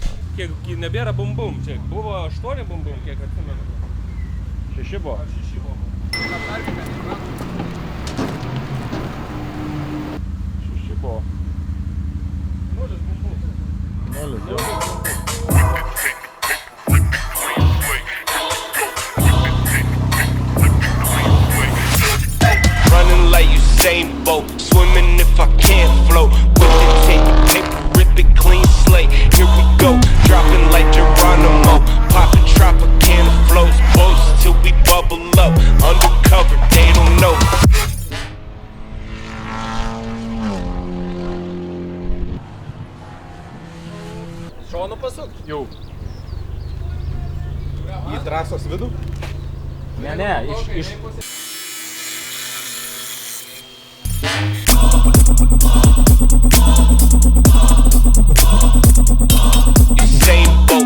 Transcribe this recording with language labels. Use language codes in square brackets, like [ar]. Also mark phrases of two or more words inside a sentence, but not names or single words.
[lt] Kiek nebėra bum-bum, čia buvo 8 bum-bum, kiek atsimenu. 6 buvo. 6 buvo. 6 buvo. 0 bum-bum. 0 buvo. [en] Running like Usain Bolt, swimming if I can't float. With the tape, paper, rip it clean slate. Here we go, dropping like Geronimo. Popping Tropicana flows, boats till we bubble up. Undercover, they don't know. [lt] Šonu pasuk? Jau. Į trasos vidų? Ne, iš... Usain Bolt.